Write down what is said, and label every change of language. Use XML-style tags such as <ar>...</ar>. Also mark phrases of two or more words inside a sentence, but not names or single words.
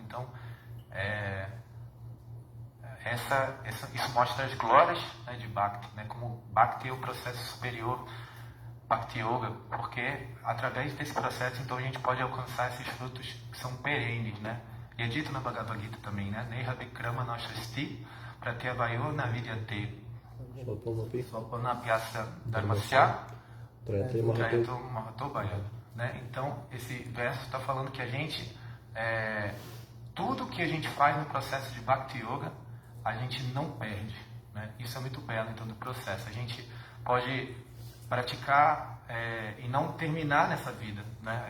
<pt>Então, isso mostra as glórias, né, de Bhakti, né? Como Bhakti é o processo superior, Bhakti Yoga, porque através desse processo então a gente pode alcançar esses frutos que são perenes, né? E é dito na Bhagavad Gita também, né?</pt> <sa>Neha Vikrama Nashasti Pratyavayo Navidyate Sopanapyasa Dharmasya Trayato Mahatobhaya,</sa> <pt>né? Então, esse verso está falando que a gente, tudo que a gente faz no processo de Bhakti Yoga, a gente não perde, né? Isso é muito belo, então, do processo. A gente pode praticar e não terminar nessa vida, né?</pt>